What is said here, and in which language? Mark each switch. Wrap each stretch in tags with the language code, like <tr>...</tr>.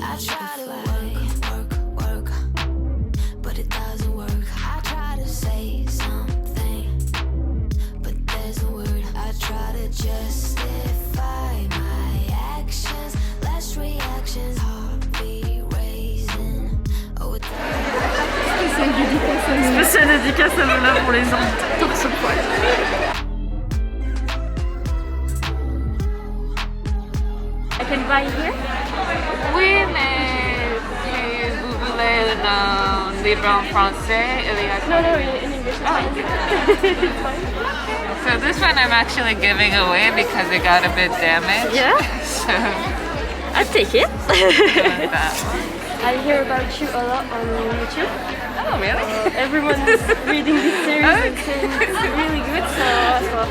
<en>I try to work, but it doesn't work. I try to say something, but there's no word. I try to justify my actions, less reactions, heartbeat raising. Oh, it's</en> <fr>Spéciale dédicace à Lola pour les invités pour ce poil.</fr> <en>I can buy here?</en> <fr>Oui, mais vous voulez un livre en français?</fr> <en>No, in English. So this one I'm actually giving away because it got a bit damaged. Yeah, So I'll take it. that one. I hear about you a lot on YouTube. Oh, really? Everyone is reading this series and saying it's really good, so I thought</en>